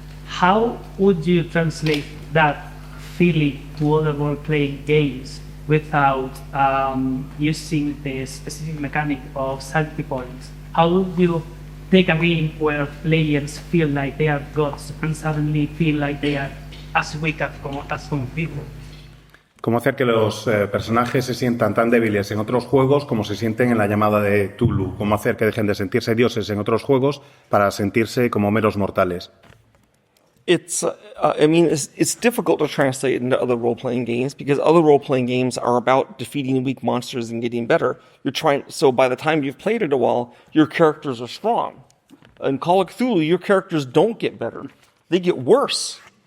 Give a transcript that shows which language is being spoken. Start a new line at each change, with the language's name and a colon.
English: How would you translate that feeling to other role-playing games without using the specific mechanic of sanity points? How would you take a game where players feel like they are gods and suddenly feel like they are as weak as some people.
Spanish: ¿Cómo hacer que los personajes se sientan tan débiles en otros juegos como se sienten en la llamada de Tulu? ¿Cómo hacer que dejen de sentirse dioses en otros juegos para sentirse como meros mortales?
English: It's difficult to translate into other role-playing games because other role-playing games are about defeating weak monsters and getting better. So by the time you've played it a while, your characters are strong. In Call of Cthulhu, your characters don't get better; they get worse.